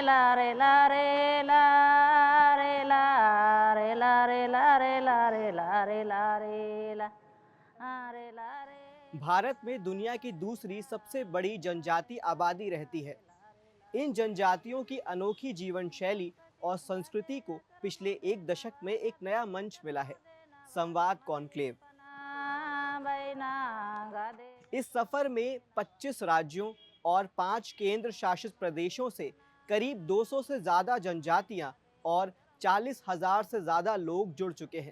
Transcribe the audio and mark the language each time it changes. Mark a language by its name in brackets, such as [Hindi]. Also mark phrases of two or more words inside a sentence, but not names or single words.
[Hindi] रे ला रे ला रे ला रे ला रे ला रे ला रे ला रे ला रे ला रे ला रे। भारत में दुनिया की दूसरी सबसे बड़ी जनजाति आबादी रहती है। इन जनजातियों की अनोखी जीवन शैली और संस्कृति को पिछले एक दशक में एक नया मंच मिला है, संवाद कॉन्क्लेव। इस सफर में 25 राज्यों और 5 केंद्र शासित प्रदेशों से करीब 200 से ज्यादा जनजातियां और 40,000 से ज्यादा लोग जुड़ चुके हैं।